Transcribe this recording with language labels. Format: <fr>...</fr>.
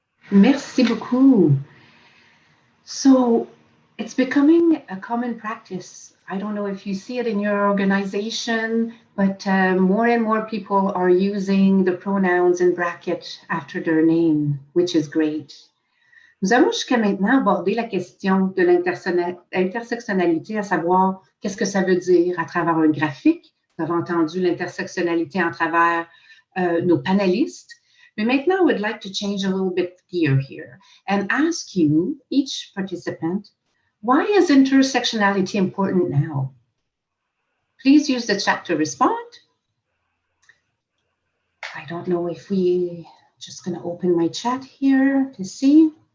<fr>Merci beaucoup.</fr> <en>So it's becoming a common practice. I don't know if you see it in your organization, but more and more people are using the pronouns in bracket after their name, which is great.</en> <fr>Nous avons jusqu'à maintenant abordé la question de l'intersectionnalité, à savoir qu'est-ce que ça veut dire à travers un graphique. Vous avez entendu l'intersectionnalité à travers nos panélistes.</fr> <en>But maintenant, I would like to change a little bit gear here and ask you, each participant, why is intersectionality important now? Please use the chat to respond. I don't know if just going to open my chat here to see.</en>